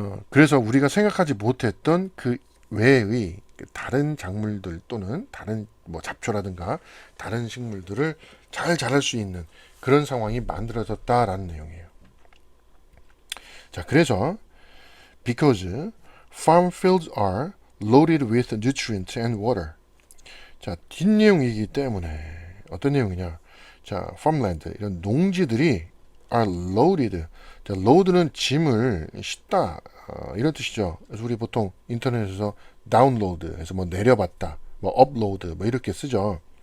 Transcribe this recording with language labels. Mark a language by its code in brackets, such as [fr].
[ko] 그래서 우리가 생각하지 못했던 그 외의 다른 작물들 또는 다른 뭐 잡초라든가 다른 식물들을 잘 자랄 수 있는 그런 상황이 만들어졌다라는 내용이에요. 자, 그래서 [en] because farm fields are loaded with nutrients and water. [ko] 자, 뒷내용이기 때문에 어떤 내용이냐? 자, farmland 이런 농지들이 [en] are loaded. [ko] 자, load는 짐을 싣다 이런 뜻이죠. 그래서 우리 보통 인터넷에서 다운로드 해서 뭐 내려봤다, 뭐 업로드 뭐 이렇게 쓰죠.